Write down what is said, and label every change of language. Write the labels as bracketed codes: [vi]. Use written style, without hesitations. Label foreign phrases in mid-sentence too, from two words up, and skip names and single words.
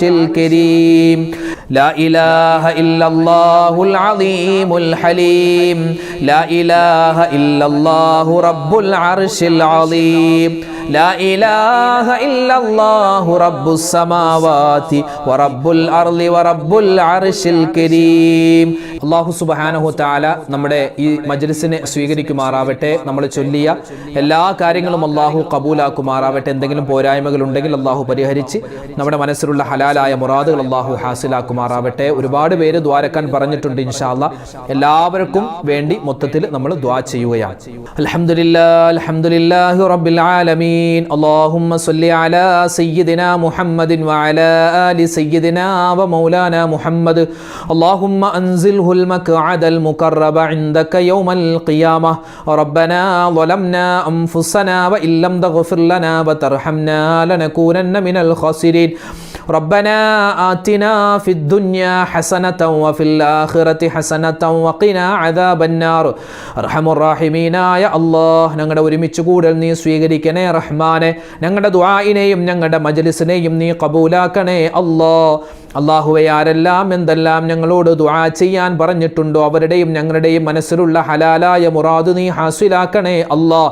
[ar] الكريم لا إله إلا الله العظيم الحليم لا إله إلا الله رب العرش العظيم لا إله إلا الله رب السماوات ورب الأرض ورب العرش الكريم الله سبحانه وتعالى [ml] നമ്മുടെ ഈ മജ്ലിസിനെ സ്വീകരിക്കുമാറാവട്ടെ. നമ്മൾ ചൊല്ലിയ എല്ലാ കാര്യങ്ങളും അല്ലാഹു കബൂലാക്കുമാറാവട്ടെ. എന്തെങ്കിലും പോരായ്മകൾ ഉണ്ടെങ്കിൽ അല്ലാഹു പരിഹരിച്ച് നമ്മുടെ മനസ്സിലുള്ള ഹലാലായ മുറാദുകൾ അല്ലാഹു ഹാസിലാക്കുമാറാവട്ടെ. ഒരുപാട് പേര് ദ്വാരക്കാൻ പറഞ്ഞിട്ടുണ്ട്. [ar] إن شاء الله [ml] എല്ലാവർക്കും വേണ്ടി മൊത്തത്തിൽ നമ്മൾ ദ്വാ ചെയ്യുകയാണ്. [ar] الحمد لله رب العالمين. اللهم صل على سيدنا محمد وعلى آل سيدنا ومولانا محمد. اللهم أنزله المقعد المقرب عندك يوم القيامة. ربنا ظلمنا أنفسنا وإن لم تغفر لنا وترحمنا لنكونن من الخاسرين. ربنا آتنا في الدنيا حسنة وفي الآخرة حسنة وقنا عذاب النار. أرحم الراحمين [ml] അല്ലാഹ്, ഞങ്ങളുടെ ഒരുമിച്ച് കൂടൽ നീ സ്വീകരിക്കണേ റഹ്മാനെ. ഞങ്ങളുടെ ദുആഇനെയും ഞങ്ങളുടെ മജ്ലിസിനെയും നീ കബൂലാക്കണേ അല്ലാഹ്. അല്ലാഹുവേ, ആരെല്ലാം എന്തെല്ലാം ഞങ്ങളോട് ദുആ ചെയ്യാൻ പറഞ്ഞിട്ടുണ്ടോ അവരുടെയും ഞങ്ങളുടെയും മനസ്സിലുള്ള ഹലാലായ മുറാദ് നീ ഹാസിലാക്കണേ അല്ലാഹ്.